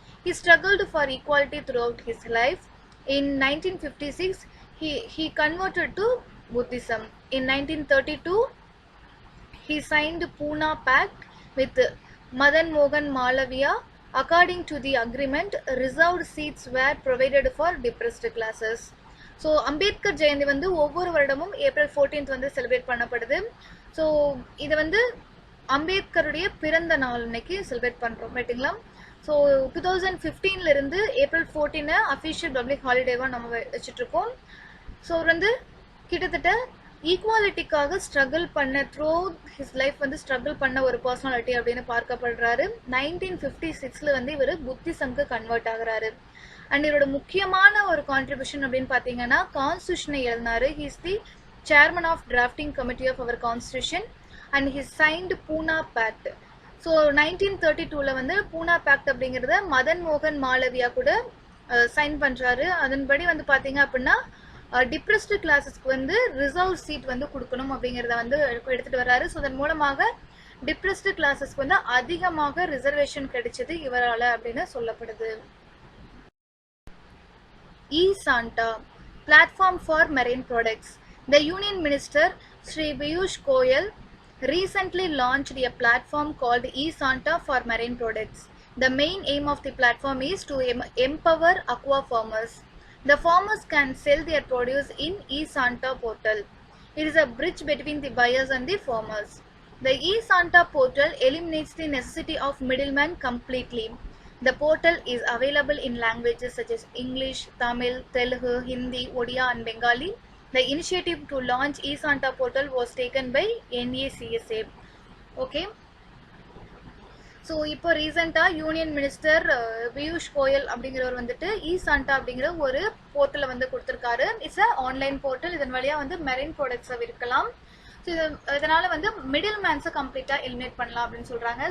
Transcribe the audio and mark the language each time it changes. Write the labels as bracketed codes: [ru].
[en] He struggled for equality throughout his life. In 1956, he converted to Buddhism. In 1932, he signed Pune Pact with Madan Mohan Malaviya. According to the agreement, reserved seats were provided for depressed classes. [ta] So Ambedkar Jayanthi வந்து ஒவ்வொரு வருடமும் April 14th வந்து celebrate பண்ணப்படுது. So இது வந்து அம்பேத்கருடைய பிறந்த நாள் இன்னைக்கு செலிப்ரேட் பண்ணுறோம் ரைட்டுங்களா. ஸோ 2015 இருந்து ஏப்ரல் 14 அஃபிஷியல் பப்ளிக் ஹாலிடேவாக நம்ம வச்சுட்ருக்கோம். ஸோ வந்து கிட்டத்தட்ட ஈக்குவாலிட்டிக்காக ஸ்ட்ரகிள் பண்ண [en] through his life [ta] வந்து ஸ்ட்ரகிள் பண்ண ஒரு பர்சனாலிட்டி அப்படின்னு பார்க்கப்படுறாரு. 1956 வந்து இவர் புத்திசம்க்கு கன்வெர்ட் ஆகுறாரு. அண்ட் இவரோட முக்கியமான ஒரு கான்ட்ரிபியூஷன் அப்படின்னு பார்த்தீங்கன்னா கான்ஸ்டியூஷனை எழுதினாரு. [en] He is the chairman of drafting committee of our constitution and he signed Poona pact. [ta] So 1932 வந்து பூனா பேக்ட் அப்படிங்கிறத மதன் மோகன் மாளவியா கூட சைன் பண்ணுறாரு. அதன்படி வந்து பார்த்தீங்க அப்படின்னா டிப்ரெஸ்டு கிளாஸஸ்க்கு வந்து ரிசர்வ் சீட் வந்து கொடுக்கணும் அப்படிங்கிறத வந்து எடுத்துகிட்டு வர்றாரு. ஸோ அதன் மூலமாக டிப்ரெஸ்டு கிளாஸஸ்க்கு வந்து அதிகமாக ரிசர்வேஷன் கிடைச்சது இவரால் அப்படின்னு சொல்லப்படுது. [en] E-Santa, platform for marine products. The Union Minister Sri Piyush Goyal recently launched a platform called E-Santa for marine products. The main aim of the platform is to empower aqua farmers. The farmers can sell their produce in eSanta portal. It is a bridge between the buyers and the farmers. The eSanta portal eliminates the necessity of middlemen completely. The portal is available in languages such as English, Tamil, Telugu, Hindi, Odia and Bengali. The initiative to launch eSanta portal was taken by NACSA. Okay. [ta] So இப்போ ரீசெண்டாக union minister Piyush Goyal அப்படிங்கிறவர் வந்துட்டு இசாண்டா அப்படிங்கிற ஒரு போர்ட்டலை வந்து கொடுத்துருக்காரு. [en] It's a online portal. [ta] இதன் வழியாக வந்து மெரைன் ப்ராடக்ட்ஸை விற்கலாம். ஸோ இதனால் வந்து மிடில் மேன்ஸை கம்ப்ளீட்டாக எலிமினேட் பண்ணலாம் அப்படின்னு சொல்கிறாங்க.